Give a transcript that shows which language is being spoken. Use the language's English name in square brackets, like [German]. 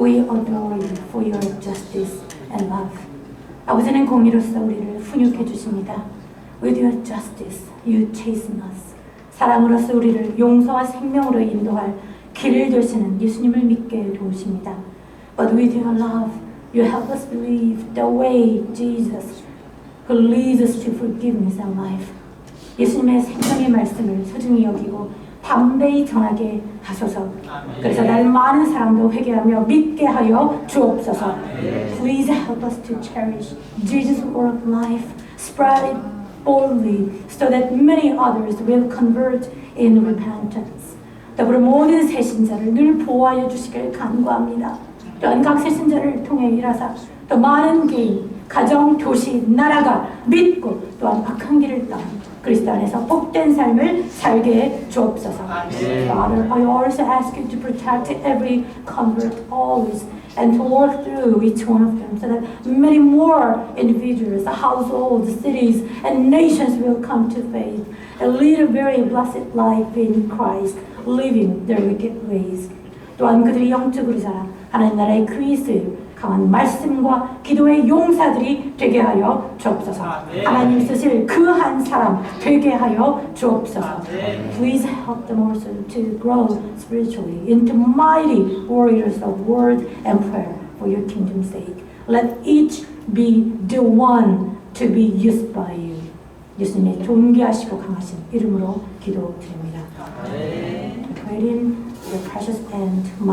[English] adore you for your justice and love. [Korean] 아버지는 공의로서 우리를 훈육해 주십니다. [English] With your justice, you chasten us. [Korean] 사랑으로서 우리를 용서와 생명으로 인도할 길을 되시는 예수님을 믿게 도우십니다. [English] But with your love, you help us believe the way Jesus, who leads us to forgiveness and life. [Korean] 예수님의 생명의 말씀을 소중히 여기고 담대히 전하게 하소서. 그래서 날 많은 사람도 회개하며 믿게 하여 주옵소서. [English] Please help us to cherish Jesus' word of life, spread it boldly, so that many others will convert in repentance. [Korean] 더불어 모든 새신자를 늘 보호하여 주시길 간구합니다. 또한 각 새신자를 통해 일하사 또 많은 개인, 가정, 도시, 나라가 믿고 또한 악한 길을 떠나 그리스도 안에서 복된 삶을 살게 해 주옵소서. [English] Father, I also ask you to protect every convert always and to work through each one of them so that many more individuals, households, cities, and nations will come to faith and lead a very blessed life in Christ, living their wicked ways. [Korean] 또한 그들이 영적으로 자라 하나님 나라의 그리스도의 강한 말씀과 기도의 용사들이 되게 하여 주옵소서. 하나님 쓰실 그 한 사람 되게 하여 주옵소서. [English] Please help them also to grow spiritually into mighty warriors of word and prayer for your kingdom's sake. Let each be the one to be used by you. [Korean] 예수님의 존귀하시고 강하신 이름으로 기도드립니다. [English] I pray in your precious and mighty